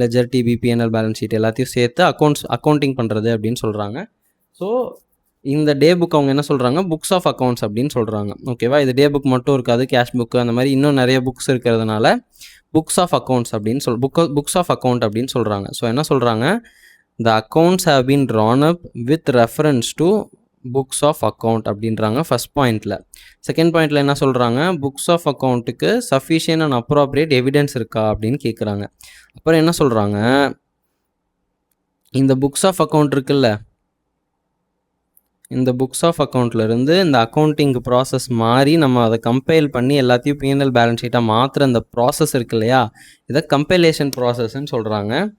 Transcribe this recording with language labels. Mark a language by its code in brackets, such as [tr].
[ta] Ledger, DP, P&L, balance sheet எல்லாத்தையும் சேர்த்து accounting பண்ணுறது அப்படின்னு சொல்கிறாங்க. ஸோ இந்த டே புக் அவங்க என்ன சொல்கிறாங்க, புக்ஸ் ஆஃப் அக்கௌண்ட்ஸ் அப்படின்னு சொல்கிறாங்க, ஓகேவா? இது டே புக் மட்டும் இருக்காது, கேஷ் புக்கு அந்த மாதிரி இன்னும் நிறைய புக்ஸ் இருக்கிறதுனால புக்ஸ் ஆஃப் அக்கௌண்ட்ஸ் அப்படின்னு புக்ஸ் ஆஃப் அக்கௌண்ட் அப்படின்னு சொல்கிறாங்க. ஸோ என்ன சொல்கிறாங்க, [en] the accounts have been drawn up with reference to books of account [ta] அப்படின்றாங்க ஃபஸ்ட் பாயிண்டில். செகண்ட் பாயிண்டில் என்ன சொல்கிறாங்க, புக்ஸ் ஆஃப் அக்கௌண்ட்டுக்கு சஃபிஷியன்ட் அண்ட் அப்ரோப்ரியேட் எவிடன்ஸ் இருக்கா அப்படின்னு கேட்குறாங்க. அப்புறம் என்ன சொல்கிறாங்க, இந்த புக்ஸ் ஆஃப் அக்கௌண்ட் இருக்குல்ல, இந்த புக்ஸ் ஆஃப் அக்கௌண்ட்லேருந்து இந்த அக்கௌண்டிங் ப்ராசஸ் மாறி நம்ம அதை கம்பைல் பண்ணி எல்லாத்தையும் P&L பேலன்ஸ் ஷீட்டாக மாற்றுற அந்த ப்ராசஸ் இருக்கு இல்லையா, இதை கம்பைலேஷன் ப்ராசஸ்ன்னு சொல்கிறாங்க.